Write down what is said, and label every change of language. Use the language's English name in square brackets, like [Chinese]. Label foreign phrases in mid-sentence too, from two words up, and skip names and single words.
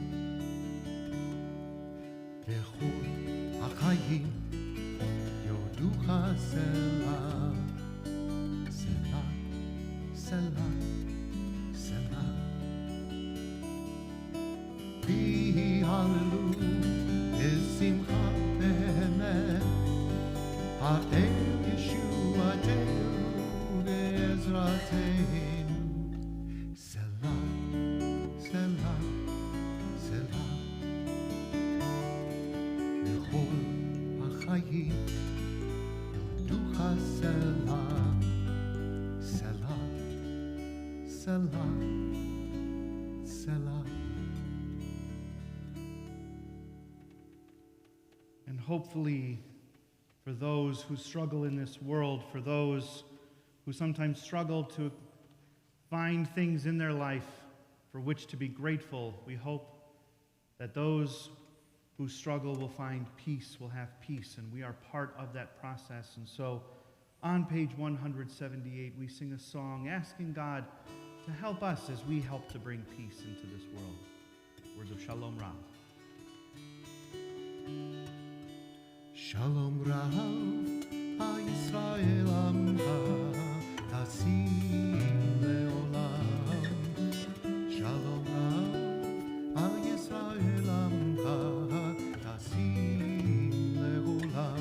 [Hebrew] וכל החיים יודוך סלה, סלה, סלה, סלה. ויהללו ושמחה באמת האל ישועתנו ועזרתנו. סלה, סלה, סלה. וכל החיים יודוך סלה, סלה, סלה, סלה. [English] And hopefully, for those who struggle in this world, for those who sometimes struggle to find things in their life, for which to be grateful. We hope that those who struggle will find peace, will have peace, and we are part of that process. And so on page 178, we sing a song asking God to help us as we help to bring peace into this world. Words of Shalom Rav. [Hebrew] שלום רב, הישראל עמך, תשים לעולם. שלום רב, הישראל עמך, תשים לעולם.